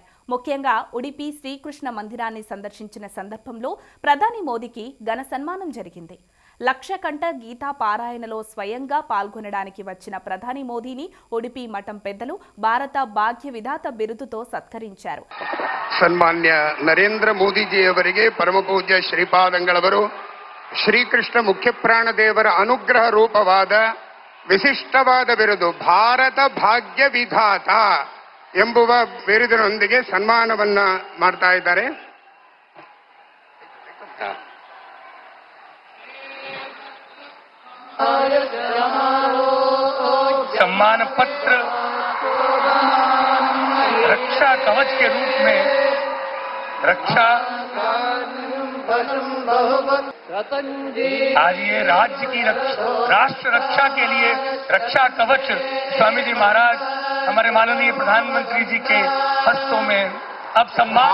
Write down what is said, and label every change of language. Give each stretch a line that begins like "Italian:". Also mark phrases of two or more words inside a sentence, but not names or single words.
Telugu: ముఖ్యంగా ఉడిపి శ్రీకృష్ణ మందిరాన్ని సందర్శించిన సందర్భంలో ప్రధాని మోదీకి ఘన సన్మానం జరిగింది. 1,00,000 కంఠ గీతా పారాయణలో స్వయంగా పాల్గొనడానికి వచ్చిన ప్రధాని మోదీని ఉడిపి మఠం పెద్దలు భారత భాగ్య విధాత బిరుదుతో సత్కరించారు.
Kannada: ಸನ್ಮಾನ್ಯ ನರೇಂದ್ರ ಮೋದಿಜಿ ಅವರಿಗೆ ಪರಮ ಪೂಜ್ಯ ಶ್ರೀಪಾದಂಗಳವರು ಶ್ರೀಕೃಷ್ಣ ಮುಖ್ಯ ಪ್ರಾಣದೇವರ ಅನುಗ್ರಹ ರೂಪವಾದ ವಿಶಿಷ್ಟವಾದ ಬಿರುದು ಭಾರತ ಭಾಗ್ಯ ವಿಧಾತ ಎಂಬುವ ಬಿರುದಿನೊಂದಿಗೆ ಸನ್ಮಾನವನ್ನ ಮಾಡ್ತಾ ಇದ್ದಾರೆ.
Hindi: सम्मान पत्र रक्षा कवच के रूप में रक्षा आज ये राज्य की राष्ट्र रक्षा के लिए रक्षा कवच स्वामी जी महाराज हमारे माननीय प्रधानमंत्री जी के हस्तों में अब सम्मान